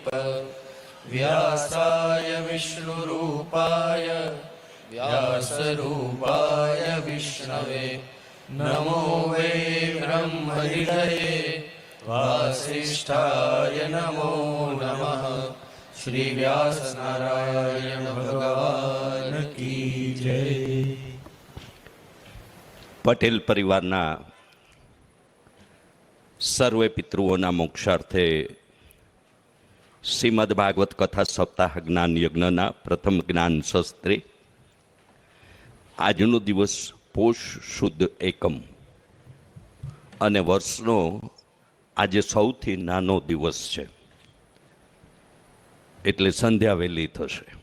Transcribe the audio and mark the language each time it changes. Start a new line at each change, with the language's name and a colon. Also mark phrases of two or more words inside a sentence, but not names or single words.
Sanskrit: व्यासाय विष्णुरूपाय व्यासरूपाय विष्णवे नमो वै ब्रह्मनिधये वासिष्ठाय नमो नमः।
Hindi: श्री व्यास नारायण भगवान की जय।
Gujarati: પટેલ પરિવારના સર્વે પિતૃઓના મોક્ષાર્થે શ્રીમદ ભાગવત કથા સપ્તાહ જ્ઞાન યજ્ઞના પ્રથમ જ્ઞાન શસ્ત્રે આજનો દિવસ પોષ શુદ્ધ એકમ અને વર્ષનો આજે સૌથી નાનો દિવસ છે, એટલે સંધ્યા વહેલી થશે.